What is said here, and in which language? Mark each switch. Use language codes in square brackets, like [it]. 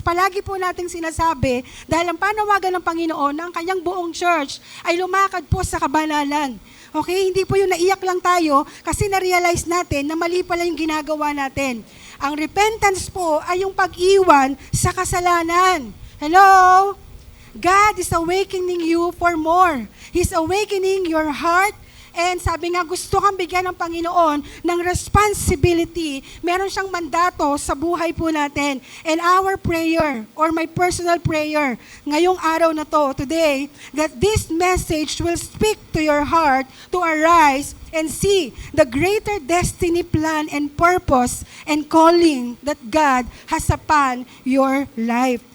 [tl] Palagi po nating sinasabi, dahil ang panawagan ng Panginoon ng kanyang buong church ay lumakad po sa kabanalan. Okay? Hindi po yung naiyak lang tayo kasi na-realize natin na mali pala yung ginagawa natin. Ang repentance po ay yung pag-iwan sa kasalanan. [en] Hello? God is awakening you for more. He's awakening your heart. [tl] And sabi nga, gusto kang bigyan ng Panginoon ng responsibility. Meron siyang mandato sa buhay po natin. [en] And our prayer, or my personal prayer, [tl] ngayong araw na to, [en] today, that this message will speak to your heart to arise and see the greater destiny, plan, and purpose and calling that God has upon your life.